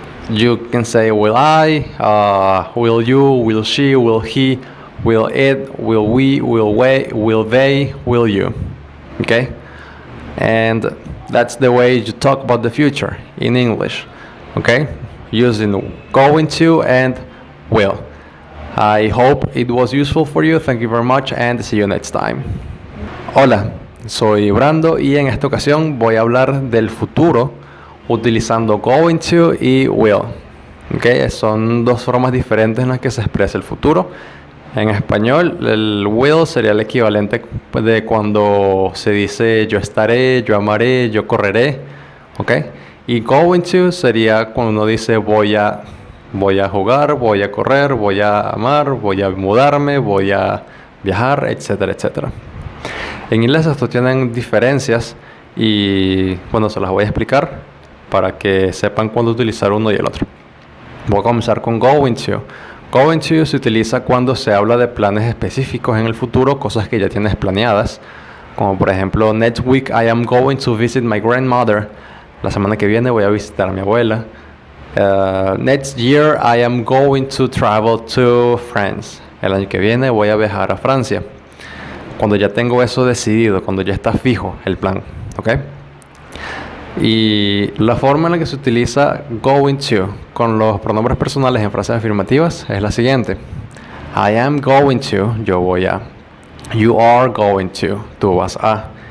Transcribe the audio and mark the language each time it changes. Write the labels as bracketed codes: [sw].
[en] You can say will I, will you, will she, will he, will it, will we, will they, will you. Okay? And that's the way you talk about the future in English. Okay? Using going to and will. I hope it was useful for you. Thank you very much and see you next time. [es] Hola, soy Brando y en esta ocasión voy a hablar del futuro utilizando going to y will. Okay, son dos formas diferentes en las que se expresa el futuro. En español, el will sería el equivalente de cuando se dice yo estaré, yo amaré, yo correré. Okay, y going to sería cuando uno dice voy a jugar, voy a correr, voy a amar, voy a mudarme, voy a viajar, etcétera, etcétera. En inglés estos tienen diferencias y bueno, se las voy a explicar para que sepan cuándo utilizar uno y el otro. Voy a comenzar con going to. Going to se utiliza cuando se habla de planes específicos en el futuro, cosas que ya tienes planeadas, como por ejemplo, [en] next week I am going to visit my grandmother. [es] La semana que viene voy a visitar a mi abuela. [en] Next year I am going to travel to France. [es] El año que viene voy a viajar a Francia. Cuando ya tengo eso decidido, cuando ya está fijo el plan, ¿ok? Y la forma en la que se utiliza going to con los pronombres personales en frases afirmativas es la siguiente. [en] I am going to, [es] yo voy a. [en] You are going to, [es] tú vas a.